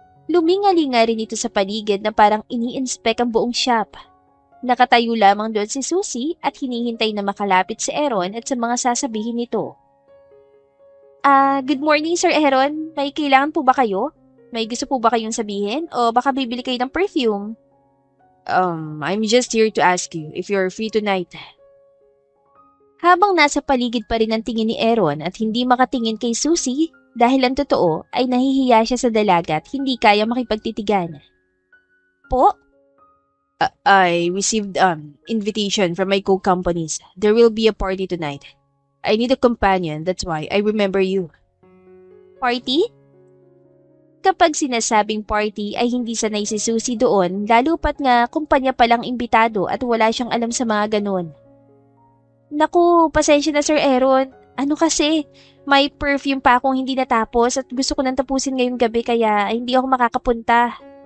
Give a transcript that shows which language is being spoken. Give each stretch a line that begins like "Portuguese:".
Filipino: Luminga-linga rin ito sa paligid na parang ini-inspect ang buong shop. Nakatayo lamang doon si Susie at hinihintay na makalapit si Aaron at sa mga sasabihin nito.
English: Good morning
Filipino: Sir Aaron, may kailangan po ba kayo? May gusto po ba kayong sabihin o baka bibili kayo ng perfume?
English: I'm just here to ask you if you're free tonight.
Filipino: Habang nasa paligid pa rin ang tingin ni Aaron at hindi makatingin kay Susie, dahil ang totoo ay nahihiya siya sa dalaga at hindi kaya makipagtitigan. Po?
English: I received invitation from my co-companies. There will be a party tonight. I need a companion, that's why I remember you. Party?
Filipino: Kapag sinasabing party ay hindi sanay si Susie doon, lalo pat nga kumpanya palang imbitado at wala siyang alam sa mga ganon. Naku, pasensya na Sir Aaron. Ano kasi, may perfume pa akong hindi natapos at gusto ko nang tapusin ngayong gabi kaya hindi ako makakapunta.